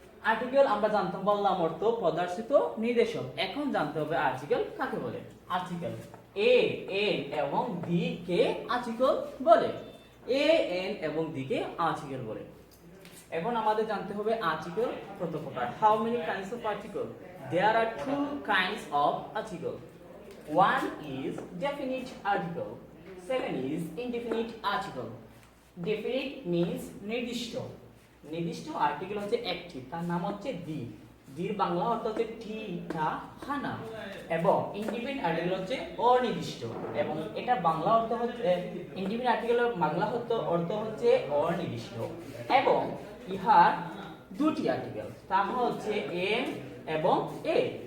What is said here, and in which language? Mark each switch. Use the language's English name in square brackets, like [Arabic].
[Bangla] Article আমরা জানতাম বললাম অর্থ প্রদর্শিত নির্দেশক। এখন জানতে হবে আর্টিকেল কাকে বলে। আর্টিকেল এ এন এবং দি কে আর্টিকেল বলে। এ এন এবং দি কে আর্টিকেল বলে। এখন আমাদের জানতে হবে আর্টিকেল কত প্রকার। [English] How many kinds of article? There are 2 kinds of article. One is definite article, second is indefinite article. Definite means নির্দিষ্ট। [Bangla] নির্দিষ্ট আর্টিকেল হচ্ছে একটি, তার নাম হচ্ছে দি। দির বাংলা অর্থ হচ্ছে ঠিকানা এবং ইনডিফিনিট আর্টিকেল হচ্ছে অনির্দিষ্ট এবং এটা বাংলা অর্থ হচ্ছে ইনডিফিনিট আর্টিকেলের বাংলা অর্থ হচ্ছে অনির্দিষ্ট এবং ইহার দুটি আর্টিকেল, তাহলে হচ্ছে এম এবং এ।